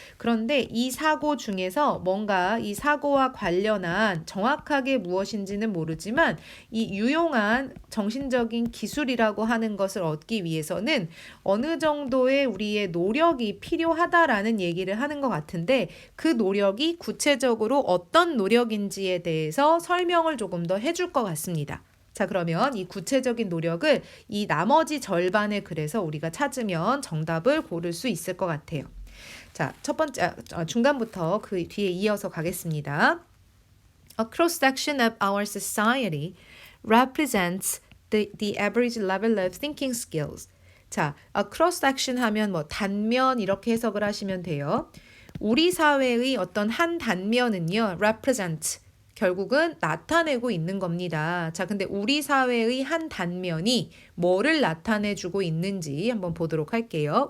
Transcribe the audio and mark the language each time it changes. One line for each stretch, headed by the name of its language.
Korean: 그런데 이 사고 중에서 뭔가 이 사고와 관련한 정확하게 무엇인지는 모르지만 이 유용한 정신적인 기술이라고 하는 것을 얻기 위해서는 어느 정도의 우리의 노력이 필요하다라는 얘기를 하는 것 같은데 그 노력이 구체적으로 어떤 노력인지에 대해서 설명을 조금 더 해줄 것 같습니다. 자, 그러면 이 구체적인 노력을 이 나머지 절반에 그래서 우리가 찾으면 정답을 고를 수 있을 것 같아요. 자, 첫 번째 중간부터 그 뒤에 이어서 가겠습니다.
English: A cross-section of our society represents the average level of thinking skills.
Korean: 자, a cross-section 하면 뭐 단면 이렇게 해석을 하시면 돼요. 우리 사회의 어떤 한 단면은요, represent 결국은 나타내고 있는 겁니다. 자, 근데 우리 사회의 한 단면이 뭐를 나타내주고 있는지 한번 보도록 할게요.